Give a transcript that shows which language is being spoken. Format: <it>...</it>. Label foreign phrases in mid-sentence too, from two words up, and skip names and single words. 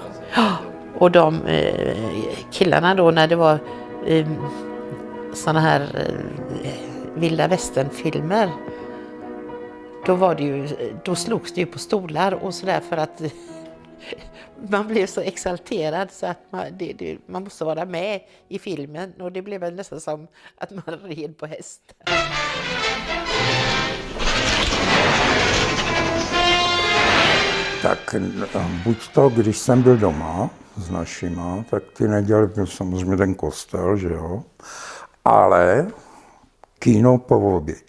<sv>Och de killarna då, när det var såna här vilda västernfilmer, då slogs det ju på stolar och sådär, för att man blev så exalterad så att man måste vara med i filmen, och det blev nästan som att man red på häst.</sv> <cs>Tak buď to, když jsem byl doma s našima, tak ty neděli byl samozřejmě ten kostel, že jo, ale kino po obědě.</cs>